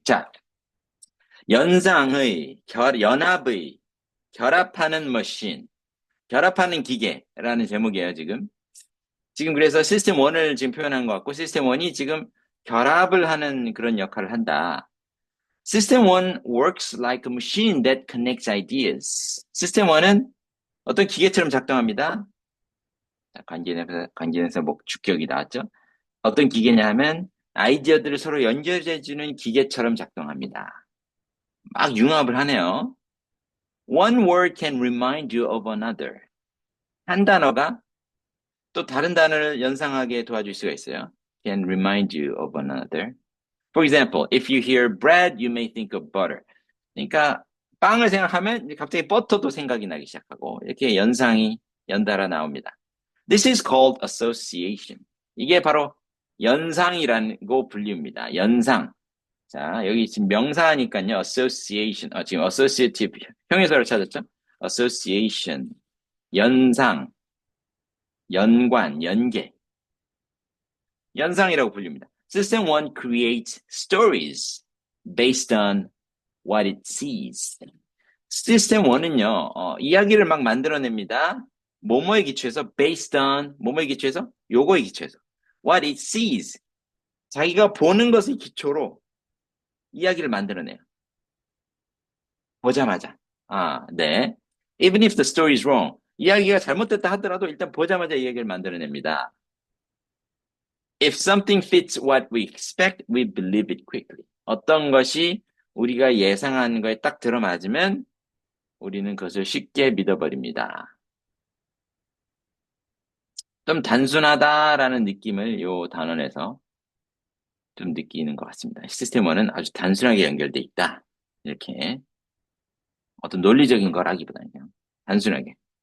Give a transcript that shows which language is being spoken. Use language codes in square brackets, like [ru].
[ko] 자, 연상의, 연합의, 결합하는 머신, 결합하는 기계라는 제목이에요, 지금. 지금 그래서 시스템 1을 지금 표현한 것 같고, 시스템 1이 지금 결합을 하는 그런 역할을 한다. [en] System 1 works like a machine that connects ideas. [ko] 시스템 1은 어떤 기계처럼 작동합니다. 자, 관계에서 주격이 나왔죠. 어떤 기계냐 하면 아이디어들을 서로 연결해주는 기계처럼 작동합니다. 막 융합을 하네요. [en] One word can remind you of another. [ko] 한 단어가 또 다른 단어를 연상하게 도와줄 수가 있어요. [en] Can remind you of another. For example, if you hear bread, you may think of butter. [ko] 그러니까 빵을 생각하면 갑자기 버터도 생각이 나기 시작하고 이렇게 연상이 연달아 나옵니다. [en] This is called association. [ko] 이게 바로 연상이라고 불립니다. 연상. 자, 여기 지금 명사니까요. association. 지금 associative 형용사를 찾았죠? association. 연상. 연관, 연계. 연상이라고 불립니다. [en] System 1 creates stories based on what it sees. [ko] System 1은요, 이야기를 막 만들어냅니다. 뭐뭐에 기초해서, [en] based on, [ko] 뭐뭐에 기초해서, 요거에 기초해서. [en] What it sees. [ko] 자기가 보는 것을 기초로 이야기를 만들어내요. 보자마자. 네. [en] Even if the story is wrong. [ko] 이야기가 잘못됐다 하더라도 일단 보자마자 이야기를 만들어냅니다. [en] If something fits what we expect, we believe it quickly. [ko] 어떤 것이 우리가 예상하는 거에 딱 들어맞으면 우리는 그것을 쉽게 믿어버립니다. 좀 단순하다라는 느낌을 이 단원에서 좀 느끼는 것 같습니다. 시스템 1은 아주 단순하게 연결돼 있다. 이렇게 어떤 논리적인 거라기보다는 그냥 단순하게.